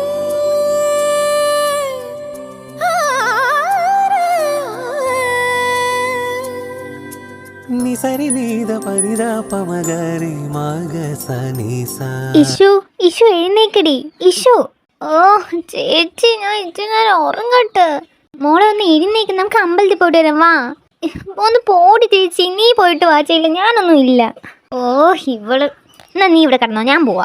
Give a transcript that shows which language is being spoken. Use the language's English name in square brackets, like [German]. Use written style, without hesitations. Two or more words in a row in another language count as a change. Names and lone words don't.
[Malayalam] ని సరి ని ద పని ద పమ గరి మగ సని సా. ഇഷു എഴുന്നേക്കടി ഇഷു. ഓ ചേച്ചി, ഞാൻ ഇച്ചിരി നേരം ഉറങ്ങട്ടെ. മോളെ ഒന്ന് എഴുന്നേക്ക്, നമുക്ക് അമ്പലത്തിൽ പോയിട്ട് വരാം. വാ ഒന്ന് പോടി ചേച്ചി, നീ പോയിട്ട് വാ. ചെയ്യില്ല ഞാനൊന്നും ഇല്ല. ഓ ഇവള്, എന്നാ നീ ഇവിടെ കിടന്നോ, ഞാൻ പോവാ.